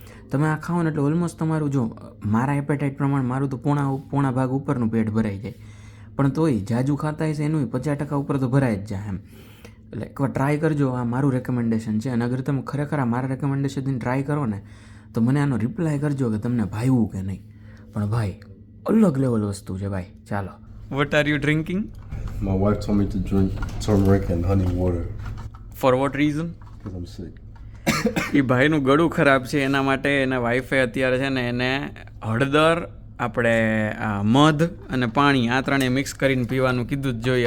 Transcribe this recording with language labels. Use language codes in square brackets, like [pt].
[gu] તમે આ ખાઓ ને એટલે ઓલમોસ્ટ તમારું, જો મારા એપેટાઇટ પ્રમાણે મારું તો પોણા ભાગ ઉપરનું પેટ ભરાઈ જાય, પણ તોય જાજુ ખાતા હશે એનું 50% ઉપર તો ભરાઈ જ જાય એમ. એટલે એકવાર ટ્રાય કરજો, આ મારું રેકમેન્ડેશન છે. અને અગર તમે ખરેખર આ મારા રેકમેન્ડેશનથી ટ્રાય કરો ને તો મને આનો રિપ્લાય કરજો કે તમને ભાવ્યું કે નહીં. પણ ભાઈ અલગ લેવલ વસ્તુ છે ભાઈ. ચાલો, [en] What are you drinking? My wife told me to drink turmeric and honey water for what reason? because I'm sick. [gu] એ ભાઈનું ગળું ખરાબ છે, એના માટે એના વાઈફે અત્યારે છે ને એને હળદર, આપણે મધ અને પાણી આ ત્રણેય મિક્સ કરીને પીવાનું કીધું જ જોઈએ.